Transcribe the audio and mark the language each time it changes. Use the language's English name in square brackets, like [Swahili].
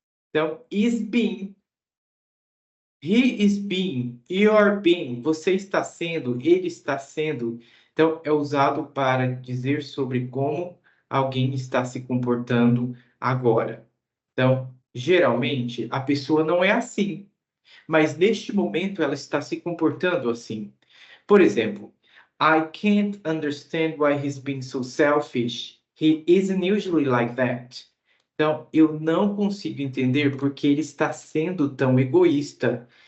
[Portuguese] Então, [English] is being. He is being, you are being, [Portuguese] você está sendo, ele está sendo. Então, é usado para dizer sobre como alguém está se comportando agora. Então, geralmente, a pessoa não é assim, mas neste momento ela está se comportando assim. Por exemplo, [English] I can't understand why he's being so selfish. He isn't usually like that. [Portuguese] Então, eu não consigo entender porque ele está sendo tão egoísta.